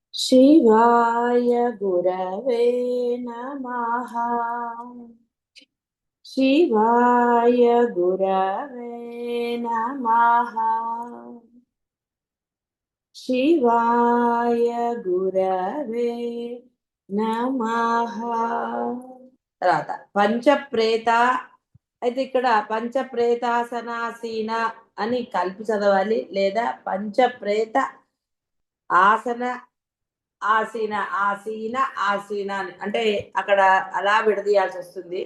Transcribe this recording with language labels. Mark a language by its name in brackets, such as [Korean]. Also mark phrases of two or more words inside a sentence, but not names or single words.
[Sanskrit] शिवाय गुरवे नमः। शिवाय गुरवे नमः। शिवाय गुरवे నమః. [Telugu] తర్వాత పంచప్రేత. అయితే ఇక్కడ పంచప్రేతాసనాసీన అని కలిపి చదవాలి, లేదా [Sanskrit] పంచప్రేత ఆసన ఆసీన ఆసీన ఆసీన [Telugu] అని అంటే అక్కడ అలా విడదీయాల్సి వస్తుంది.